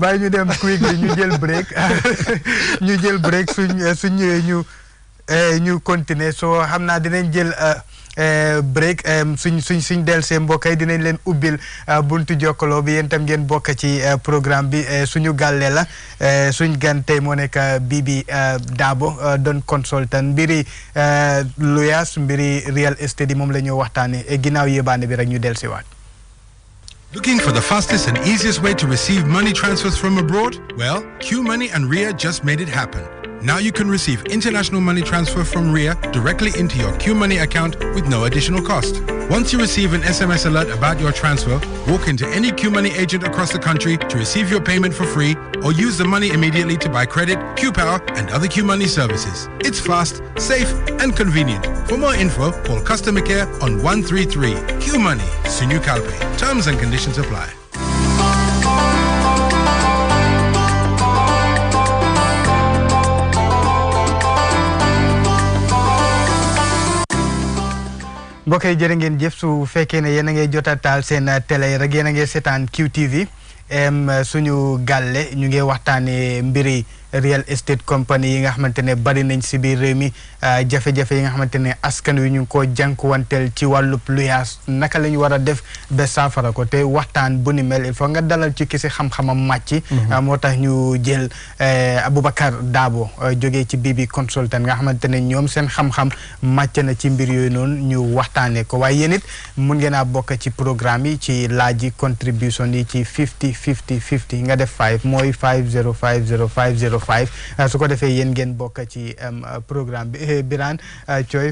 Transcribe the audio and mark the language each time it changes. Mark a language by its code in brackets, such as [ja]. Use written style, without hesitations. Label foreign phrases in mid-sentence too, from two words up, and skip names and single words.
[wo] bàyyi ñu dem quick bi ñu jël break suñ ñëwee ñu continuer soo xam naa dinañ jël break suñ delsee mbokk yi dinañ leen ubbil buntu jokkaloo bi yéen tam ngeen bokk ci programme bi suñu gàlle la suñ gan tey moo nekk Bibi Dabo doon consultant mbiri luyas mbiri [en] real estate [wo] yi moom la ñu waxtaane ginnaaw yébaane bi rek ñu delsiwaat. [en] Looking for the fastest and easiest way to receive money transfers from abroad? Well, QMoney and Ria just made it happen. Now you can receive international money transfer from Ria directly into your QMoney account with no additional cost. Once you receive an SMS alert about your transfer, walk into any QMoney agent across the country to receive your payment for free or use the money immediately to buy credit, QPower and other QMoney services. It's fast, safe and convenient. For more info, call customer care on 133. QMoney, [wo] Sunu Galleh. [en] Terms and conditions apply. [wo] mbokk yi jërë ngeen jëf su fekkee ne yéen a ngay jota taal seen télé rek yéen a ngay seetaan QTV suñu gàlle ñu ngi waxtaanee mbiri [en] real estate company [wo] yi nga xamante ne bari nañ si biir réew mi jafe-jafe yi nga xamante ne askan wi ñu ngi ko jànkuwanteel ci wàllub luyaas naka la ñu war a def ba saafara ko te waxtaan bu ni mel [fr] il faut [wo] nga dalal ci kisi xam-xamam màcc. moo tax ñu jël Aboubacar Dabo jógee ci Bibi consultant nga xamante ne ñoom seen xam-xam màcc na ci mbir yooyu noonu ñu waxtaanee ko waaye yéen it mun ngeen a bokk ci programme yi ci laaj yi contribution yi ci 50 nga def 5 mooy 5050505 su ko defee yéen ngeen bokk ci programme bi Birane Thioy